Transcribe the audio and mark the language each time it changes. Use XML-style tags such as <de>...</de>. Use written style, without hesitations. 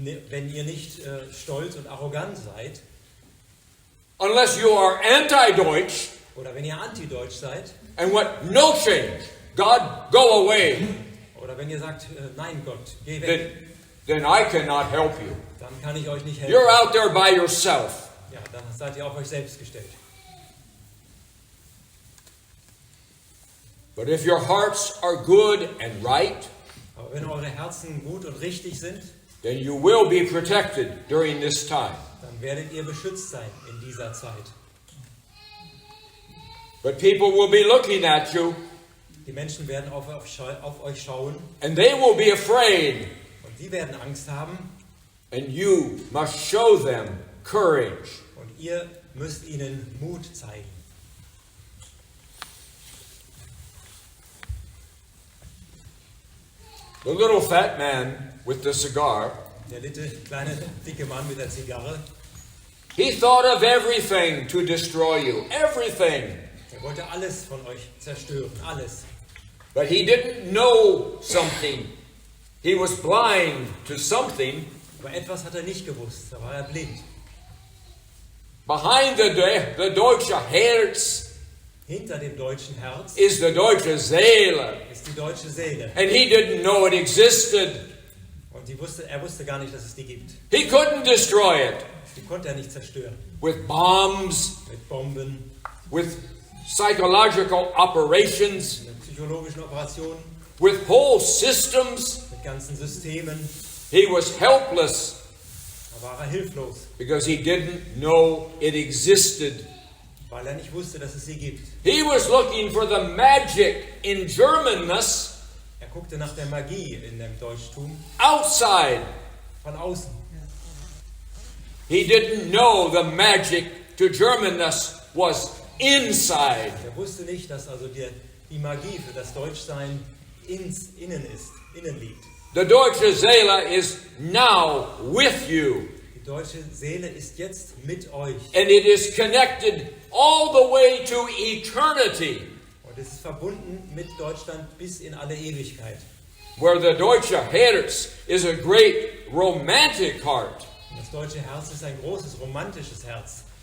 <de>wenn ihr nicht stolz und arrogant seid</de> <en>unless you are anti-Deutsch</en> <de>oder wenn ihr anti-deutsch seid</de> <en>and want no change. God, go away.</en> <de>oder wenn ihr sagt, nein Gott, geh</de> <en>Then,</en> <de>weg,</de> <en>then I cannot help you.</en> <de>dann kann ich euch nicht helfen.</de> <en>You're out there by yourself.</en> <de>Ja, dann seid ihr auf euch selbst gestellt.</de> <en>But if your hearts are good and right,</en> <de>Aber wenn eure Herzen gut und richtig sind,</de> <en>then you will be protected during this time.</en> <de>dann werdet ihr beschützt sein in dieser Zeit.</de> <en>But people will be looking at you,</en> <de>Die Menschen werden auf euch schauen</de> <en>and they will be afraid,</en> <de>und sie werden Angst haben</de> <en>and you must show them courage.</en> <de>und ihr müsst ihnen Mut zeigen.</de> <en>The little fat man with the cigar,</en> <de>Der kleine, dicke Mann mit der Zigarre,</de> <en>he thought of everything to destroy you, everything.</en> <de>der wollte alles von euch zerstören, alles.</de> <en>But he didn't know something. He was blind to something.</en> <de>Aber etwas hat er nicht gewusst, da war er blind.</de> <en>Behind the</en> <de>deutsche Herz Hinter dem deutschen Herz</de> <en>is the</en> <de>deutsche Seele. ist die deutsche Seele.</de> <en>And he didn't know it existed.</en> <de>Und er wusste gar nicht, dass es die gibt.</de> <en>He couldn't destroy it</en> <de>Die konnte er nicht zerstören.</de> <en>with bombs,</en> <de>Mit Bomben,</de> <en>with psychological operations,</en> <de>mit psychologischen Operationen,</de> <en>with whole systems.</en> <de>mit ganzen Systemen.</de> <en>He was helpless</en> <de>Da war er hilflos,</de> <en>because he didn't know it existed.</en> <de>weil er nicht wusste, dass es sie gibt.</de> <en>He was looking for the magic in Germanness</en> <de>Er guckte nach der Magie in dem Deutschtum</de> <en>outside.</en> <de>von außen.</de> <en>He didn't know the magic to Germanness was inside.</en> <de>Er wusste nicht, dass also die Magie für das Deutschsein innen liegt.</de> <en>The</en> <de>deutsche Seele</de> <en>is now with you,</en> <de>Die deutsche Seele ist jetzt mit euch</de> <en>and it is connected all the way to eternity,</en> <de>und es ist verbunden mit Deutschland bis in alle Ewigkeit.</de> <en>where the</en> <de>deutsche Herz</de> <en>is a great romantic heart,</en> <de>Und das deutsche Herz ist ein großes romantisches Herz,</de>